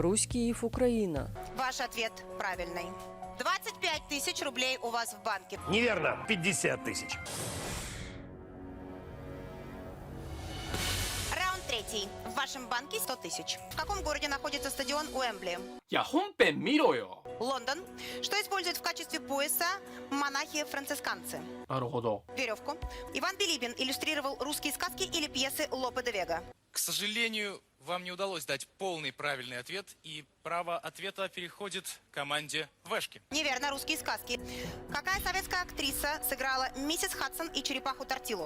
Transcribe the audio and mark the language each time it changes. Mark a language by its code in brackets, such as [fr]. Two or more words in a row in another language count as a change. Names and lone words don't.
[ru] Русь, Киев, Украина. Ваш ответ правильный. 25 тысяч рублей у вас в банке. Неверно. 50 тысяч. Раунд третий. В вашем банке 100 тысяч. В каком городе находится стадион Уэмбли? [ja] いや、本編見ろよ。 [ru] Лондон. Что используют в качестве пояса монахи-францисканцы? [ja] なるほど。 [ru] Веревку. Иван Билибин иллюстрировал русские сказки или пьесы Лопе де Вега? К сожалению, вам не удалось дать полный правильный ответ, и право ответа переходит команде Вешки. Неверно, русские сказки. Какая советская актриса сыграла миссис Хадсон и черепаху Тортилу?